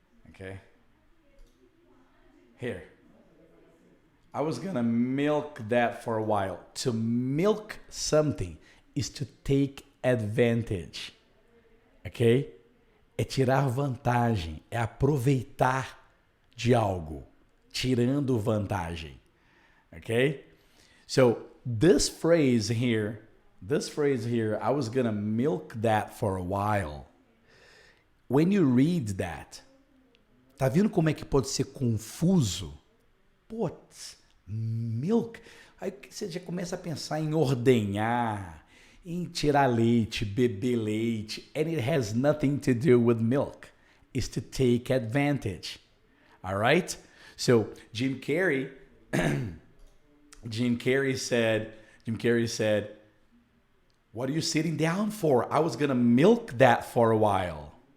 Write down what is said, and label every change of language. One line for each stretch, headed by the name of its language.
English: Okay? Here. I was gonna milk that for a while. To milk something is to take advantage. Ok?
Portuguese: É tirar vantagem, é aproveitar de algo, tirando vantagem. Ok?
English: So this phrase here, I was gonna milk that for a while. When you read that,
Portuguese: tá vendo como é que pode ser confuso? Putz, milk. Aí você já começa a pensar em ordenhar, em tirar leite, beber leite,
English: and it has nothing to do with milk. It's to take advantage. All right? So Jim Carrey said, "What are you sitting down for? I was gonna milk that for a while."